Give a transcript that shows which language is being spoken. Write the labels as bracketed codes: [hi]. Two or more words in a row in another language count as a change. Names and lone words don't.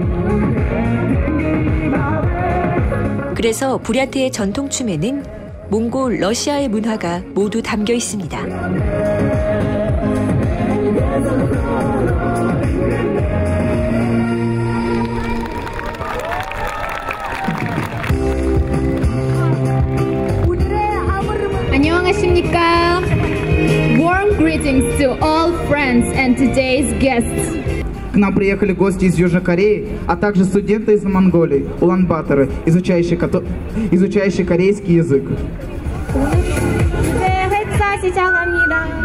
[ko] 그래서 브랴트의 전통춤에는 몽골, 러시아의 문화가 모두 담겨 있습니다. 안녕하십니까? [en] Warm greetings to all friends and today's guests. [ru] К нам приехали гости из Южной Кореи, а также студенты из Монголии, улан-баторы, изучающие корейский язык. [ko] 네, 회차 시작합니다.